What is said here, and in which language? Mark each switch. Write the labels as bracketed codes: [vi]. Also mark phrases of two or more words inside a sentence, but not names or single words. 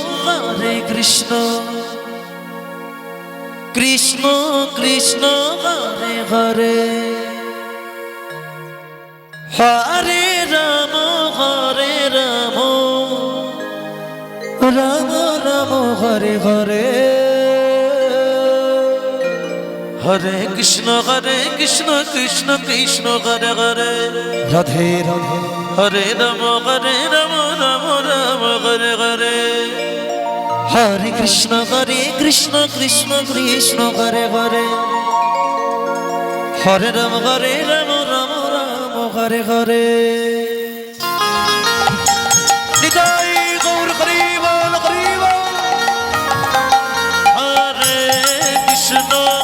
[sa] কৃষ্ণ কৃষ্ণ হরে হরে হরে রাম রাম রাম হরে হরে হরে কৃষ্ণ কৃষ্ণ কৃষ্ণ হরে হরে রাধে রাধে হরে রাম রাম রাম হরে হরে হরে কৃষ্ণ কৃষ্ণ কৃষ্ণ হরে হরে হরে রাম রাম হরে হরে [bn] নিতাই গৌর হরি বল [sa] হরে কৃষ্ণ